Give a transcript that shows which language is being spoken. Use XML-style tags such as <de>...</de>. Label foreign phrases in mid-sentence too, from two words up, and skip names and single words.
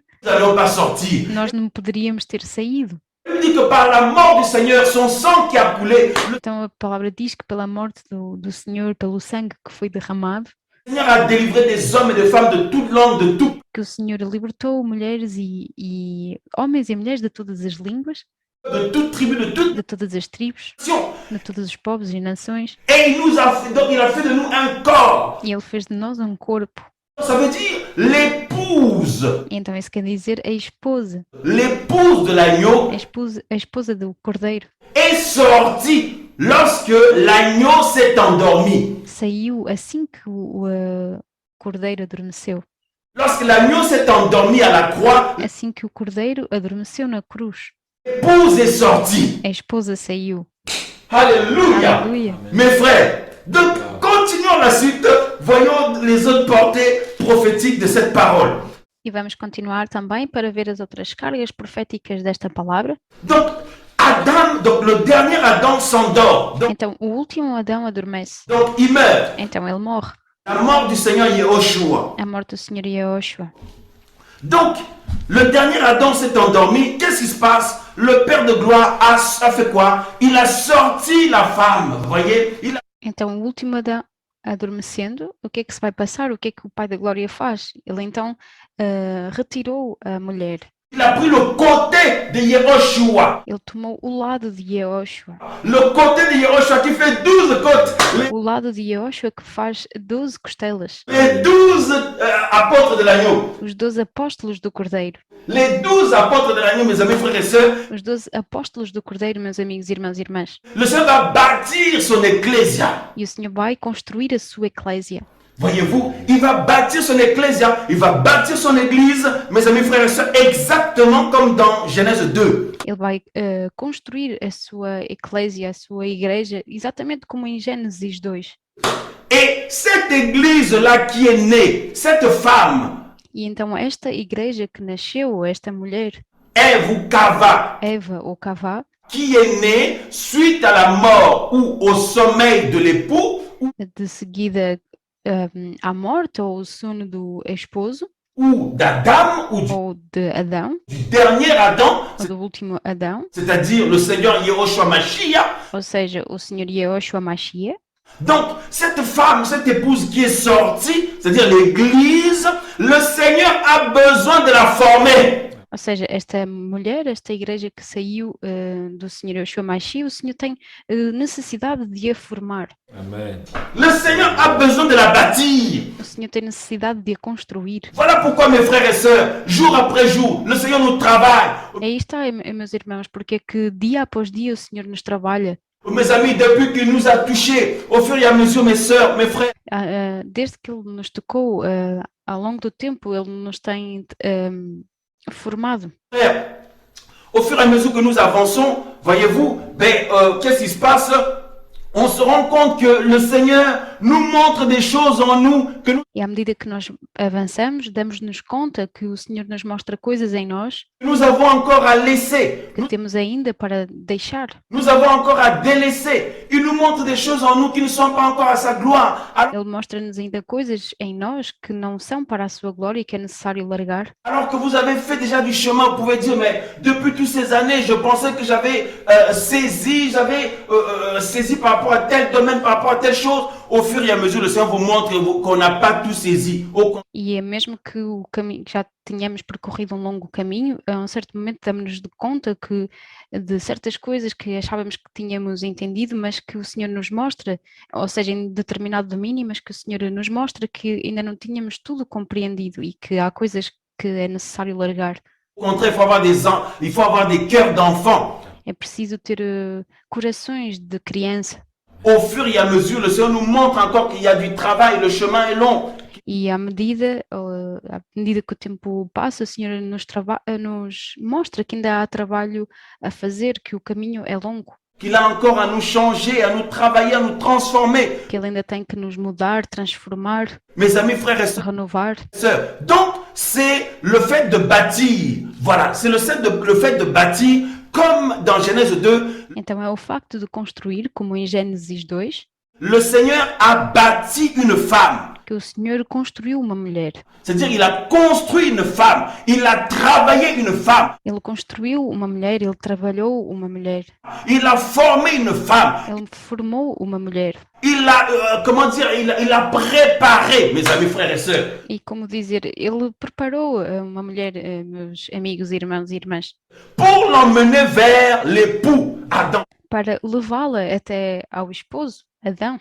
<fr>nous n'allions pas sortir.</fr> <pt>nós não poderíamos ter saído.</pt> <fr>Il dit que par la mort du Seigneur, son sang qui a coulé, le</fr> <pt>Então a palavra diz que pela morte do Senhor, pelo sangue que foi derramado,</pt> <fr>Seigneur a délivré des hommes et des femmes de toute langue, de tout</fr> <pt>que o Senhor libertou mulheres e homens e mulheres de todas as línguas,</pt> <fr>de toute tribu, de toute</fr> <pt>de todas as tribos,</pt> <fr>nation.</fr> <pt>de todos os povos e nações,</pt> <fr>Et il nous a fait, donc il a fait de nous un corps.</fr> <pt>e Ele fez de nós um corpo.</pt> <fr>Ça veut dire l'épouse,</fr> <pt>E então isso quer dizer</pt> <fr>l'épouse de l'agneau</fr> <pt>a esposa do cordeiro.</pt> <fr>est sortie lorsque l'agneau s'est endormi.</fr> <pt>Saiu assim que o cordeiro adormeceu.</pt> <fr>Lorsque l'agneau s'est endormi à la croix,</fr> <pt>Assim que o cordeiro adormeceu na cruz,</pt> <fr>l'épouse est sortie.</fr> <pt>a esposa saiu.</pt> <fr>Alléluia.</fr> <pt>Aleluia.</pt> <fr>Mes frères, donc continuons la suite, voyons les autres portées prophétiques de cette parole.</fr> <pt>E vamos continuar também para ver as outras cargas proféticas desta palavra.</pt> <fr>Donc, Adam, donc le dernier Adam s'endort, donc,</fr> <pt>Então, o último Adão adormece.</pt> <fr>donc il meurt.</fr> <pt>Então, ele morre.</pt> <fr>La mort du Seigneur Yehoshua.</fr> <pt>A morte do Senhor Yehoshua.</pt> <fr>Donc, le dernier Adam s'est endormi. Qu'est-ce qui se passe? Le Père de gloire a fait quoi? Il a sorti la femme. Vous voyez?</fr> <pt>Então, o último Adão adormecendo, o que é que se vai passar? O que é que o Pai da Glória faz? Ele então retirou a mulher.</pt> <fr>Il a pris le côté de Yehoshua.</fr> <pt>Ele tomou o lado de Yehoshua.</pt> <fr>Le côté de Yehoshua qui fait 12 côtes.</fr> <pt>O lado de Yehoshua que faz 12 costelas.</pt> <fr>Les 12 apôtres de l'agneau.</fr> <pt>Os 12 apóstolos do Cordeiro.</pt> <fr>Les 12 apôtres de l'agneau, mes amis, frères et sœurs.</fr> <pt>Os 12 apóstolos do Cordeiro, meus amigos, irmãos e irmãs.</pt> <fr>Le Seigneur va bâtir son ecclésia.</fr> <pt>E o Senhor vai construir a sua eclésia.</pt> <fr>Voyez-vous, il va bâtir son ecclésia, il va bâtir son église, mes amis, frères et sœurs, exactement comme dans Genèse 2.</fr> <pt>Ele vai construir a sua eclésia, a sua igreja, exatamente como em Gênesis 2.</pt> <fr>Et cette église-là qui est née, cette femme,</fr> <pt>E então esta igreja que nasceu, esta mulher,</pt> <fr>Ève ou Cava,</fr> <pt>Eva ou Cavá,</pt> <fr>qui est née suite à la mort ou au sommeil de l'époux,</fr> <pt>de seguida à morte ou ao sono do esposo,</pt> <fr>ou d'Adam, ou</fr> <pt>ou de Adão,</pt> <fr>du dernier Adam,</fr> <pt>ou do último Adão,</pt> <fr>c'est-à-dire le Seigneur Yehoshua Mashiach.</fr> <pt>ou seja, o Senhor Yehoshua Mashiach.</pt> <fr>Donc, cette femme, cette épouse qui est sortie, c'est-à-dire l'église, le Seigneur a besoin de la former.</fr> <pt>Ou seja, esta mulher, esta igreja que saiu do Senhor Yeshua Mashiach, o Senhor tem necessidade de a formar.</pt> <fr>Amen. Le Seigneur a besoin de la bâtir.</fr> <pt>O Senhor tem necessidade de a construir.</pt> <fr>Voilà pourquoi, mes frères et sœurs, jour après jour, le Seigneur nous travaille.</fr> <pt>Aí está, meus irmãos, porque é que dia após dia o Senhor nos trabalha.</pt> <fr>Mes amis, depuis qu'il nous a touchés, au fur et à mesure, mes sœurs, mes frères,</fr> <pt>Desde que Ele nos tocou, ao longo do tempo, Ele nos tem formado.</pt> <fr>au fur et à mesure que nous avançons, voyez-vous, qu'est-ce qui se passe? On se rend compte que le Seigneur nous montre des choses en nous que</fr> <pt>E à medida que nós avançamos, damos-nos conta que o Senhor nos mostra coisas em nós</pt> <fr>nous avons encore à laisser.</fr> <pt>que temos ainda para deixar.</pt> <fr>Nous avons encore à délaisser. Il nous montre des choses en nous qui ne sont pas encore à sa gloire.</fr> <pt>Ele mostra-nos ainda coisas em nós que não são para a sua glória e que é necessário largar.</pt> <fr>Alors que vous avez fait déjà du chemin, vous pouvez dire, mais depuis toutes ces années, je pensais que j'avais saisi par rapport à tel domaine, par rapport à telle chose. Au fur et à mesure, le Seigneur vous montre qu'on n'a pas tout saisi.</fr> <pt>E é mesmo que o caminho já tínhamos percorrido um longo caminho, a um certo momento damos-nos de conta que de certas coisas que achávamos que tínhamos entendido, mas que o Senhor nos mostra, ou seja, em determinado domínio, mas que o Senhor nos mostra que ainda não tínhamos tudo compreendido e que há coisas que é necessário largar.</pt> <fr>Au contraire, il faut avoir des cœurs d'enfants.</fr> <pt>É preciso ter corações de criança.</pt> <fr>Au fur et à mesure, le Seigneur nous montre encore qu'il y a du travail, le chemin est long.</fr> <pt>E à medida que o tempo passa, o Senhor nos mostra que ainda há trabalho a fazer, que o caminho é longo,</pt> <fr>Qu'il a encore à nous changer, à nous travailler, à nous transformer.</fr> <pt>que Ele ainda tem que nos mudar, transformar,</pt> <fr>Mes amis, frères et</fr> <pt>renovar.</pt> <fr>sœurs. Donc, c'est le fait de bâtir. Voilà, c'est le fait de bâtir, comme dans Genèse 2,</fr> <pt>Então é o facto de construir, como em Gênesis 2,</pt> <fr>le Seigneur a bâti une femme.</fr> <pt>que o Senhor construiu uma mulher.</pt> <fr>C'est-à-dire, il a construit une femme. Il a travaillé une femme.</fr> <pt>Ele construiu uma mulher, ele trabalhou uma mulher,</pt> <fr>Il a formé une femme.</fr> <pt>ele formou uma mulher.</pt> <fr>Il a, il a préparé, mes amis, frères et sœurs.</fr> <pt>E como dizer, ele preparou uma mulher, meus amigos, irmãos e irmãs,</pt> <fr>Pour l'emmener vers l'époux, Adam.</fr> <pt>para levá-la até ao esposo, Adão.</pt>